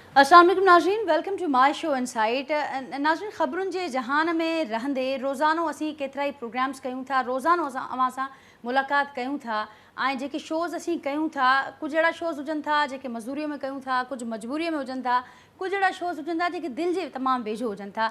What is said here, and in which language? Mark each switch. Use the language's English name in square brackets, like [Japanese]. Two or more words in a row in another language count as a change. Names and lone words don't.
[Arabic] السلام عليكم [Sindhi] नाज़रीन, [English] Welcome to my show Insight. [Sindhi] नाज़रीन, ख़बरुनि जे जहान में रहंदे रोज़ानो असीं केतिरा ई प्रोग्राम्स कयूं था, रोज़ानो असां अवां सां मुलाक़ात कयूं था ऐं जेके शोज़ असीं कयूं था, कुझु अहिड़ा शोज़ हुजनि था जेके मज़दूरीअ में कयूं था, कुझु मजबूरीअ में हुजनि था, कुझु अहिड़ा शोज़ हुजनि था जेके दिलि जे तमामु वेझो हुजनि था।